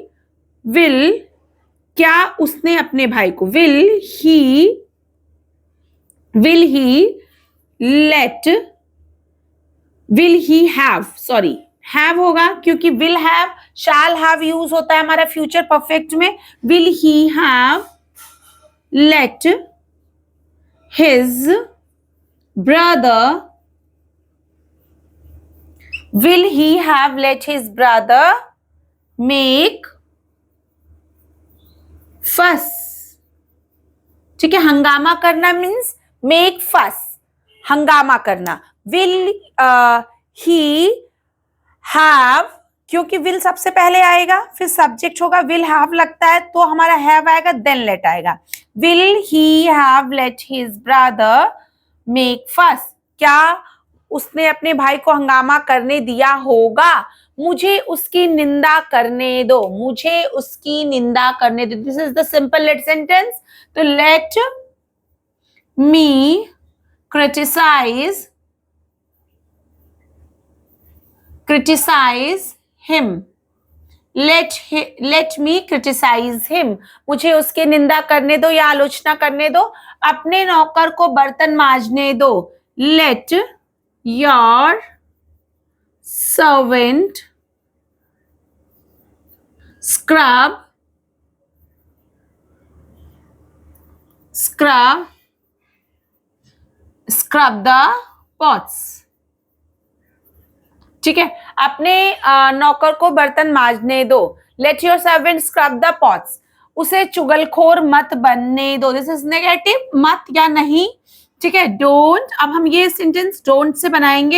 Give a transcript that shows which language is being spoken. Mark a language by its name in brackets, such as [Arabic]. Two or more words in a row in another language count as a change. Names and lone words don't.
[Hindi] विल, क्या उसने अपने भाई को, [English] will he let, will he have, sorry have [Hindi] होगा क्योंकि [English] will have, shall have [Hindi] यूज होता है हमारा [English] future perfect [Hindi] में। [English] will he have let his brother, will he have let his brother make fuss? [Hindi] ठीक है, हंगामा करना [English] means make fuss, [Hindi] हंगामा करना। [English] will he have, [Hindi] क्योंकि विल सबसे पहले आएगा, फिर सब्जेक्ट होगा, [English] will have [Hindi] लगता है तो हमारा हैव आएगा, [English] then let [Hindi] आएगा। [English] will he have let his brother make fuss? [Hindi] क्या उसने अपने भाई को हंगामा करने दिया होगा? मुझे उसकी निंदा करने दो, मुझे उसकी निंदा करने दो। [English] this is the simple let sentence. तो let me criticize him, let me criticize him, [Hindi] मुझे उसकी निंदा करने दो या आलोचना करने दो। अपने नौकर को बर्तन मांजने दो, [English] let your servant scrub the pots। [Hindi] ठीक है, अपने नौकर को बर्तन मांजने दो, [English] let your servant scrub the pots. [Hindi] उसे चुगलखोर मत बनने दो, [English] this is negative, [Hindi] मत या नहीं। ठीक है, डोंट, अब हम ये सेंटेंस डोंट से बनाएंगे।